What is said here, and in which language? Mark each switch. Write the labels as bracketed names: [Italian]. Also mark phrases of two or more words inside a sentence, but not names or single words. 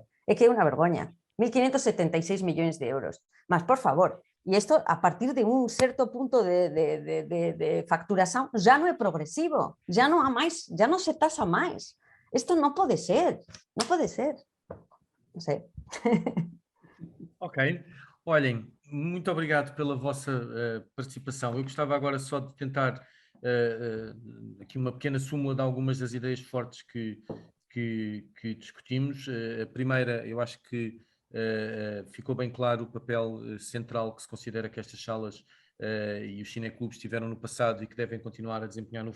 [Galician] É que é unha vergoña. 1.576 millóns de euros. Mas, por favor, e isto a partir de un certo punto de facturación já non é progresivo, já non se tasa máis. Isto non pode ser, non pode ser. Non sei. Ok. [Portuguese] Olhem, muito obrigado pela vossa participação. Eu gostava agora só de tentar aqui uma pequena súmula de algumas das ideias fortes que discutimos. A primeira, eu acho que ficou bem claro o papel central que se considera que estas salas e os cineclubes tiveram no passado e que devem continuar a desempenhar no